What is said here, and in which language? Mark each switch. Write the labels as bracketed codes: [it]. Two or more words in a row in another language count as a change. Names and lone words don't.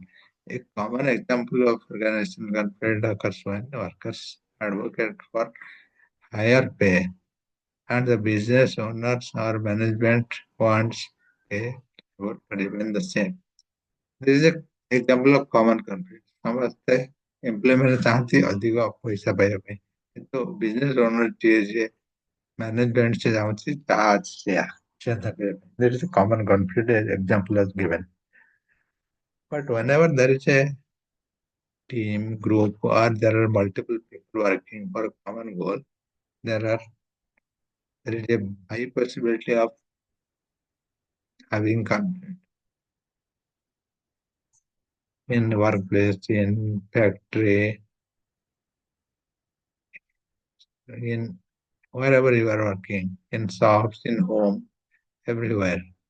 [en] A common example of organizational conflict occurs when workers advocate for higher pay and the business owners or management wants pay would remain the same. This is an example of common conflict. [hi] समझते एम्प्लॉयमेंट चाहती [or] ଅଧିକ ପଇସା ପାଇବା ପାଇଁ କିନ୍ତୁ [en] business owner [or] ଯିଏ ଯିଏ ମ୍ୟାନେଜମେଣ୍ଟ ସେ ଚାହୁଁଛି ତାହା ଅଛି ସେୟା ସେୟା କରିବା ପାଇଁ. [en] There is a common conflict example is given. But whenever there is a team, group, or there are multiple people working for a common goal, there are there is a high possibility of having conflict in workplace, in factory, in wherever you are working, in shops, in home, everywhere.